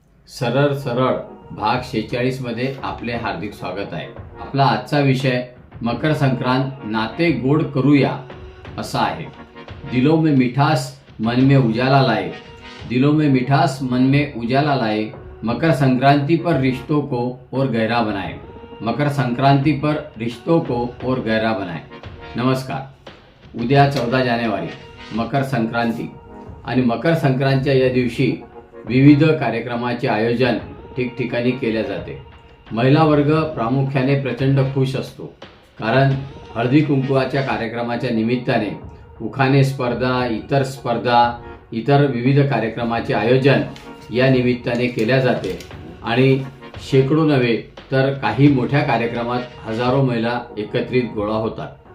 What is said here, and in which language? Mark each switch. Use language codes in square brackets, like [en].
[mr] सरळ सरळ भाग 46 मध्ये आपले हार्दिक स्वागत आहे. आपला आजचा विषय मकर संक्रांत नाते गोड करूया असा आहे. [hi] दिलों में मिठास मन में उजाला लाए, दिलों में मिठास मन में उजाला लाए, मकर संक्रांति पर रिश्तों को और गहरा बनाए, मकर संक्रांति पर रिश्तों को और गहरा बनाए. [mr] नमस्कार. उद्या 14 जानेवारी मकर संक्रांती आणि मकर संक्रांतीच्या या दिवशी विविध कार्यक्रमाचे आयोजन ठिकठिकाणी केले जाते. महिला वर्ग प्रामुख्याने प्रचंड खुश असतो, कारण हळदी कुंकवाच्या कार्यक्रमाच्या निमित्ताने उखाणे स्पर्धा, इतर विविध कार्यक्रमाचे आयोजन या निमित्ताने केले जाते आणि शेकडो नव्हे तर काही मोठ्या कार्यक्रमात हजारो महिला एकत्रित गोळा होतात.